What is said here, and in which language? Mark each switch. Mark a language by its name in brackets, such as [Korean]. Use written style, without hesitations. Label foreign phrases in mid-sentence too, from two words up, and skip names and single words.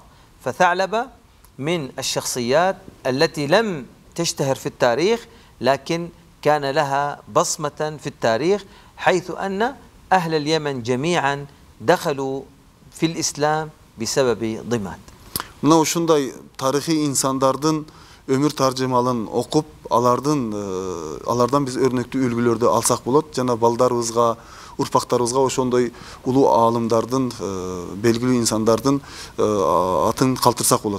[Arabic] فثعلبة من الشخصيات التي لم تشتهر في التاريخ لكن كان لها بصمة في التاريخ، حيث أن أهل اليمن جميعا دخلوا في الإسلام بسبب ضماد. [Kyrgyz] Мына ушундай тарыхый инсандардын өмүр таржымалын окуп, алардан биз өрнөктүү үлгүлөрдү алсак болот. Жана балдарыбызга, урпактарыбызга ошондой улуу аалымдардын, белгилүү инсандардын атын калтырсак болот.